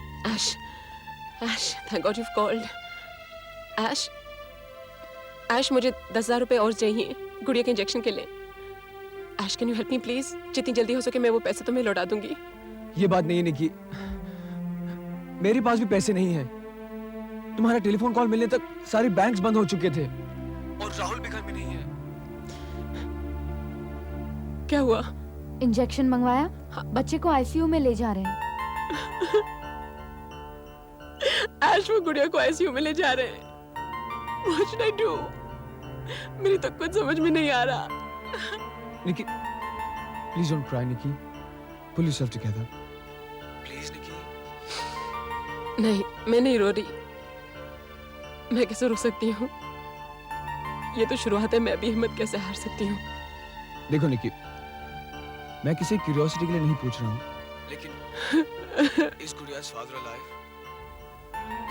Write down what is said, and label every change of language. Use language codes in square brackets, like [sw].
[en] Ash, thank God you've called. [hi] Ash, मुझे 10,000 रुपए और चाहिए गुड़िया के इंजेक्शन के लिए. [en] Ash, can you help me please? [hi] जितनी जल्दी हो सके मैं वो पैसे तुम्हें लौटा दूंगी. ये बात नहीं है निकी, मेरे पास भी पैसे नहीं हैं. तुम्हारा टेलीफोन कॉल मिलने तक सारे बैंक्स बंद हो चुके थे और राहुल भी घर में नहीं है. क्या हुआ? इंजेक्शन मंगवाया? हाँ. बच्चे को आईसीयू में ले जा रहे हैं. Ash, वो गुड़िया को आईसीयू में ले जा रहे हैं. [en] What should I do? [hi] मेरी तो कुछ समझ में नहीं आ रहा. [en] Nikki, please don't cry, Nikki. Pull yourself together. Please, Nikki. [hi] नहीं, मैं नहीं रो रही. मैं कैसे रो सकती हूँ? ये तो शुरुआत है, मैं भी हिम्मत कैसे हार सकती हूँ। देखो निकी, मैं किसी क्यूरियोसिटी के लिए नहीं पूछ रहा हूँ, लेकिन इस गुड़िया's [en] father alive?